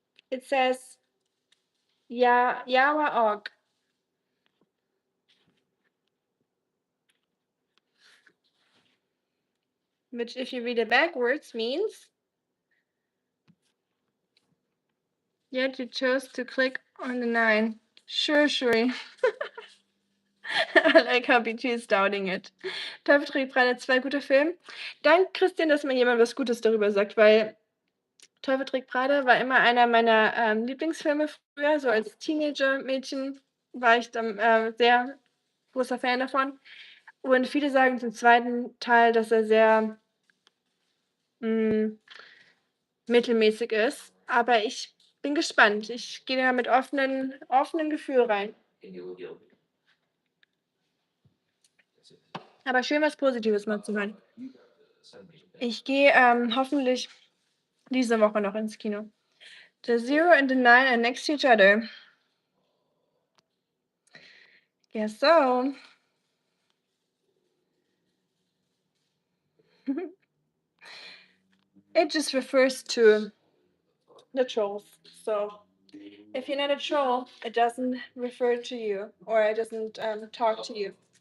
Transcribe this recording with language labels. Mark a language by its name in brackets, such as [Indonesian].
[English] It says, "Ya Yawa Og," which, if you read it backwards, means. Yet you chose to click on the 9. Sure, Shuri. I like how BT is doubting it. [German] Teufel trägt Prada 2, guter Film. Dank, Christian, dass mir jemand was Gutes darüber sagt, weil Teufel trägt Prada war immer einer meiner Lieblingsfilme früher. So als Teenager-Mädchen war ich dann sehr großer Fan davon. Und viele sagen zum zweiten Teil, dass er sehr mittelmäßig ist. Aber ich bin gespannt. Ich gehe da mit offenen Gefühl rein. Aber schön, was Positives mal zu hören. Ich gehe hoffentlich diese Woche noch ins Kino. [English] The 0 and the 9 are next to each other. Guess so. It just refers to the trolls. So if you're not a troll, it doesn't refer to you, or it doesn't talk to you.